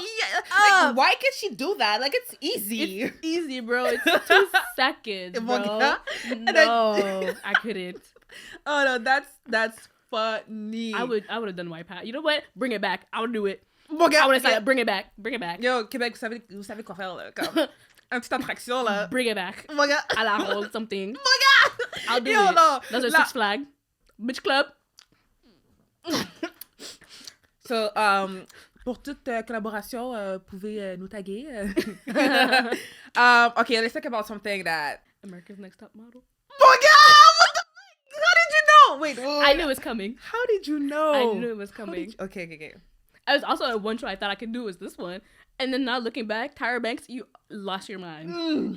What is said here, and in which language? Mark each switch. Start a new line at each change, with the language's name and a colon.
English: Yeah. Like, why can she do that? Like, it's easy. It's easy, bro. It's 2 seconds, bro. No, I couldn't. Oh no, that's funny. I would have done Wipeout. You know what? Bring it back. I'll do it. Okay, I would have said, bring it back.
French: Yo, Québec, vous savez quoi faire là, comme une petite attraction là.
English: Bring it back. Oh my god. À la ronde, something. Oh my god. I'll do it. No. Those are Six Flags. Bitch Club. So
French: Pour toute collaboration, pouvez nous taguer.
English: Okay, let's talk about something that... America's Next Top Model. Oh, God! What the... How did you know? Wait. I knew it was coming. How did you know? I knew it was coming. Okay. I was also at one show I thought I could do was this one. And then now looking back, Tyra Banks, you lost your mind.